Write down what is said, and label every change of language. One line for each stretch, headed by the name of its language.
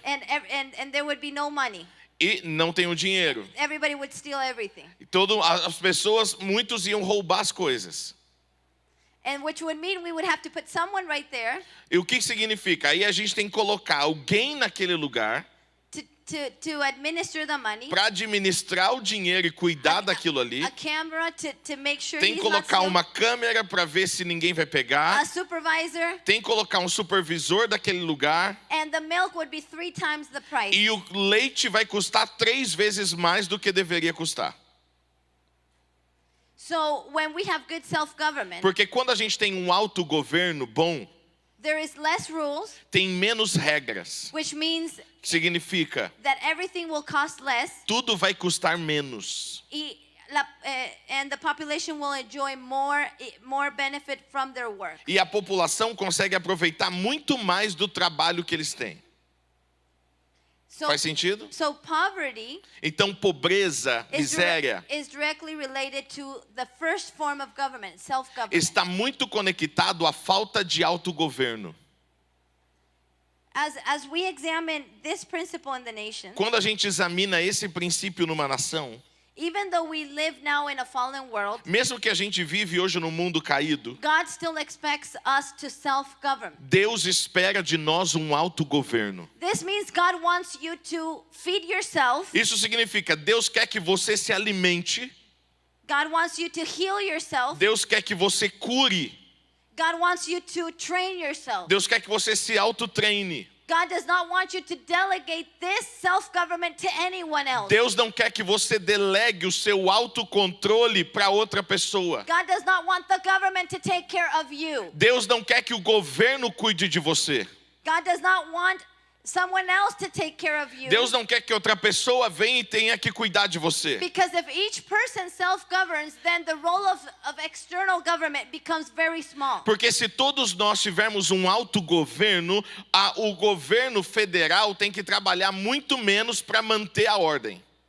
English: and there would be no money.
Portuguese: e não tem o dinheiro.
English: Everybody would steal everything.
Portuguese: As pessoas, muitos iam roubar as coisas.
English: And which would mean we would have to put someone right there
Portuguese: E o que significa? Aí a gente tem que colocar alguém naquele lugar
English: to administer the money.
Portuguese: para administrar o dinheiro e cuidar daquilo ali.
English: A camera to make sure
Portuguese: Tem que
English: he's not
Portuguese: colocar
English: stealing.
Portuguese: uma câmera para ver se ninguém vai pegar.
English: A supervisor,
Portuguese: Tem que colocar um supervisor daquele lugar.
English: and the milk would be 3 times the price.
Portuguese: E o leite vai custar 3 vezes mais do que deveria custar.
English: So when we have good self-government,
Portuguese: Porque quando a gente tem um autogoverno bom,
English: there is less rules,
Portuguese: tem menos regras.
English: which means
Portuguese: Que significa,
English: that everything will cost less,
Portuguese: tudo vai custar menos.
English: and the population will enjoy more benefit from their work.
Portuguese: E a população consegue aproveitar muito mais do trabalho que eles têm.
English: So,
Portuguese: Faz sentido?
English: so poverty
Portuguese: Então, pobreza, miséria,
English: is directly related to the first form of government, self-government.
Portuguese: está muito conectado à falta de autogoverno.
English: As we examine this principle in the nation,
Portuguese: Quando a gente examina esse princípio numa nação,
English: even though we live now in a fallen world,
Portuguese: mesmo que a gente vive hoje no mundo caído,
English: God still expects us to self-govern.
Portuguese: Deus espera de nós um autogoverno.
English: This means God wants you to feed yourself.
Portuguese: Isso significa, Deus quer que você se alimente,
English: God wants you to heal yourself.
Portuguese: Deus quer que você cure,
English: God wants you to train yourself.
Portuguese: Deus quer que você se autotreine.
English: God does not want you to delegate this self-government to anyone else.
Portuguese: Deus não quer que você delegue o seu autocontrole para outra pessoa.
English: God does not want the government to take care of you.
Portuguese: Deus não quer que o governo cuide de você.
English: God does not want someone else to take care of you.
Portuguese: Deus não quer que outra pessoa venha e tenha que cuidar de você.
English: Because if each person self-governs, then the role of external government becomes very small.
Portuguese: Porque se todos nós tivermos um autogoverno, o governo federal tem que trabalhar muito menos para manter a ordem.